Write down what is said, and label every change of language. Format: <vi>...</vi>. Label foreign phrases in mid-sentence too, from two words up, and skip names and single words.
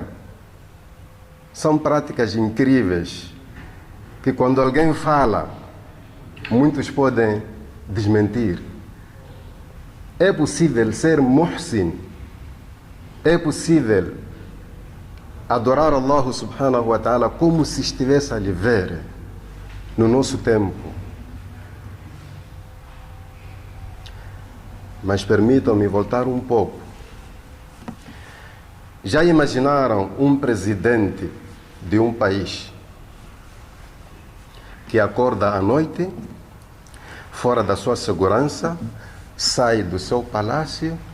<pt>São práticas incríveis que quando alguém fala, muitos podem desmentir. É possível ser muhsin, é possível adorar Allah</pt> <ar>سبحانه وتعالى</ar> <pt>como se estivesse a lhe ver no nosso tempo. Mas permitam-me voltar um pouco. Já imaginaram um presidente de um país que acorda à noite, fora da sua segurança, sai do seu palácio</pt>